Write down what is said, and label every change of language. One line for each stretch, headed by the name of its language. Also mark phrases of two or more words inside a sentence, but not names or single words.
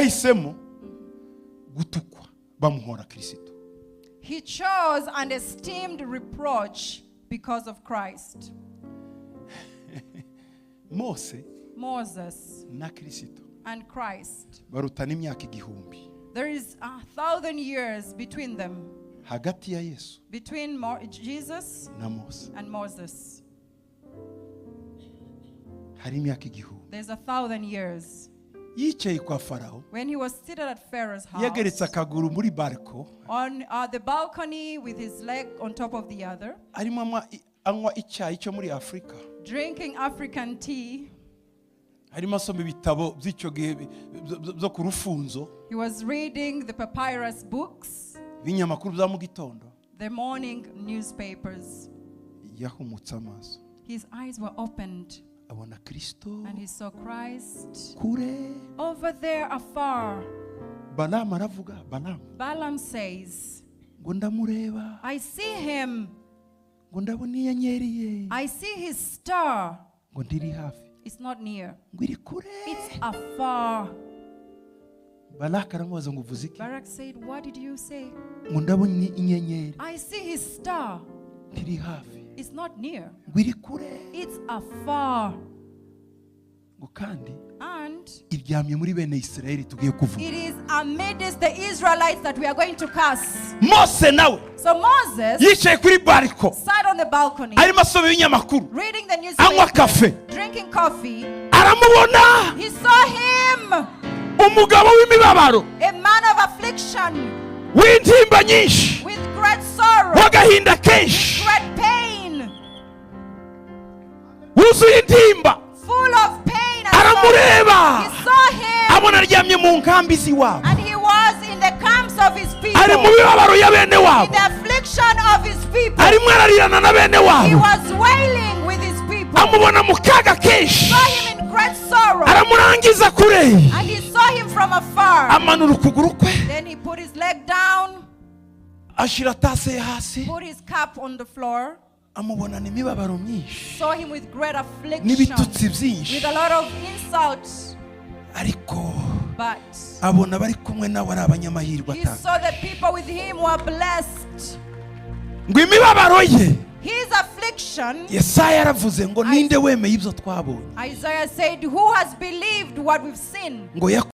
English: He chose and esteemed reproach because of Christ. Moses and Christ. There is 1,000 years between them.
Kinyarwanda: hagati ya Yesu
English: between Jesus
Kinyarwanda: na Mose
English: and Moses.
Kinyarwanda: hari imyaka igihumbi.
English: There's 1,000 years.
Kinyarwanda: Yicaye kwa Farawo,
English: When he was seated at Pharaoh's house,
Kinyarwanda: yageretse akaguru muri barko,
English: on the balcony with his leg on top of the other,
Kinyarwanda: arimo anywa icyayi cyo muri Afrika,
English: drinking African tea.
Kinyarwanda: harimo asoma ibitabo by'icyo gihe byo ku rufunzo,
English: He was reading the papyrus books,
Kinyarwanda: ibinyamakuru bya mu gitondo.
English: the morning newspapers.
Kinyarwanda: Yahumutse amaso,
English: His eyes were opened
Kinyarwanda: abona Kristo
English: and he saw Christ
Kinyarwanda: kure.
English: over there afar.
Kinyarwanda: Balamu aravuga,
English: Balaam says,
Kinyarwanda: ngo ndamureba,
English: I see him.
Kinyarwanda: ngo ndabona inyenyeri ye,
English: I see his star.
Kinyarwanda: ngo ndiri hafi,
English: It's not near.
Kinyarwanda: ngo iri kure.
English: It's afar.
Kinyarwanda: Balaki aramubaza ngo uvuze iki?
English: Barak said, what did you say?
Kinyarwanda: ngo ndabona inyenyeri,
English: I see his star.
Kinyarwanda: ndiri hafi,
English: It's not near.
Kinyarwanda: ngo iri kure.
English: It's afar.
Kinyarwanda: ngo kandi
English: And
Kinyarwanda: iryamye muri bene Isirayeli tugiye kuvuga.
English: it is amidst the Israelites that we are going to curse.
Kinyarwanda: Mose nawe
English: So Moses
Kinyarwanda: yicaye kuri bariko,
English: sat on the balcony,
Kinyarwanda: arimo asoma ibinyamakuru,
English: reading the
Kinyarwanda: anywa
English: newspaper,
Kinyarwanda: kafe,
English: drinking coffee.
Kinyarwanda: aramubona
English: He saw him,
Kinyarwanda: umugabo w'imibabaro,
English: a man of affliction,
Kinyarwanda: w'intimba nyinshi,
English: with great sorrow,
Kinyarwanda: w'agahinda kenshi,
English: great pain,
Kinyarwanda: wuzuye intimba.
English: full of pain. And
Kinyarwanda: Aramureba,
English: he saw him,
Kinyarwanda: abona aryamye mu nkambi z'iwabo,
English: and he was in the camps of his people,
Kinyarwanda: ari mu mibabaro ya bene
English: in
Kinyarwanda: wabo,
English: the affliction of his people.
Kinyarwanda: arimo ararirana na bene
English: He
Kinyarwanda: wabo,
English: was wailing with his people.
Kinyarwanda: amubona mu kaga kenshi,
English: Saw him in great sorrow,
Kinyarwanda: aramurangiza kure,
English: and he saw him from afar.
Kinyarwanda: amanura ukuguru kwe,
English: Then he put his leg down,
Kinyarwanda: ashira tase hasi,
English: put his cap on the floor,
Kinyarwanda: amubonana imibabaro myinshi
English: saw him with great affliction,
Kinyarwanda: n'ibitutsi
English: with
Kinyarwanda: byinshi,
English: a lot of insults.
Kinyarwanda: ariko
English: But
Kinyarwanda: abona bari kumwe nawe ari abanyamahirwe
English: he
Kinyarwanda: atanga.
English: saw the people with him were blessed.
Kinyarwanda: ngo imibabaro ye,
English: His affliction,
Kinyarwanda: Yesaya yaravuze ngo ninde wemeye ibyo twabonye,
English: Isaiah said, who has believed what we've seen?
Kinyarwanda: ngo